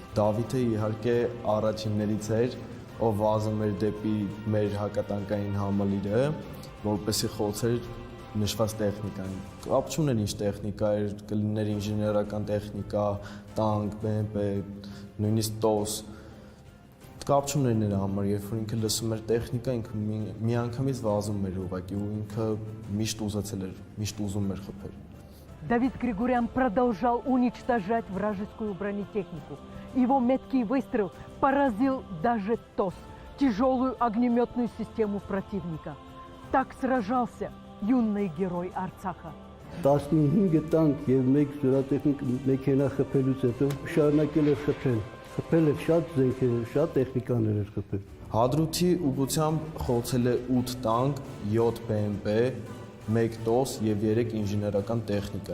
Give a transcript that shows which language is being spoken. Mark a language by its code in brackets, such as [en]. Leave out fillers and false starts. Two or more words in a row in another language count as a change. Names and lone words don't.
[hy] Դավիթը իհարկե առաջիններից էր, ով վազում էր դեպի մեր հակատանկային համալիրը, որպեսզի խոցեր նշված տեխնիկան։ Կապ չուներ ինչ տեխնիկա էր, կլիներ ինժեներական տեխնիկա, տանկ, BMP, նույնիսկ TOS։ Կապ չուներ նրա համար, երբ որ ինքը лысում էր տեխնիկա, ինքը միանգամից վազում էր ուղղակի ու ինքը միշտ ուզացել էր, միշտ ուզում էր խփել։ [ru] Давид Григорян продолжал уничтожать вражескую бронетехнику. Его меткий выстрел поразил даже ТОС, тяжелую огнеметную систему противника. Так сражался юный герой Արցախը։ [hy] 15 տանկ եւ 1 զորատեխնիկ մեքենա խփելուց հետո շարունակել էր խփել։ Խփել էր շատ զենքեր, շատ տեխնիկաներ էր խփել։ Հադրութի ուղղությամբ խոցել է 8 տանկ, 7 BMP, 1 TOS եւ 3 ինժեներական տեխնիկա։